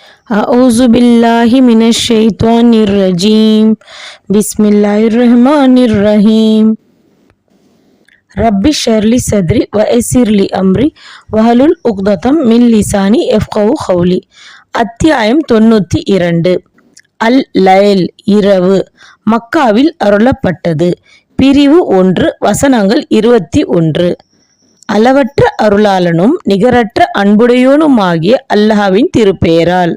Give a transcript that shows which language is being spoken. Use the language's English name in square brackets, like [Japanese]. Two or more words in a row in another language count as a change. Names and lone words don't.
[Arabic] أعوذ بالله من الشيطان الرجيم بسم الله الرحمن الرحيم رب اشرح لي صدري ويسر لي أمري واحلل عقدة من لساني يفقهوا قولي. [Tamil] அத்தியாயம் 92. அல் லைல் இரவு. மக்காவில் அருளப்பட்டது. பிரிவு 1 வசனங்கள் 21. அளவற்ற அருளாளனும் நிகரற்ற அன்புடையோனுமாகிய அல்லாஹ்வின் திருப்பெயரால்.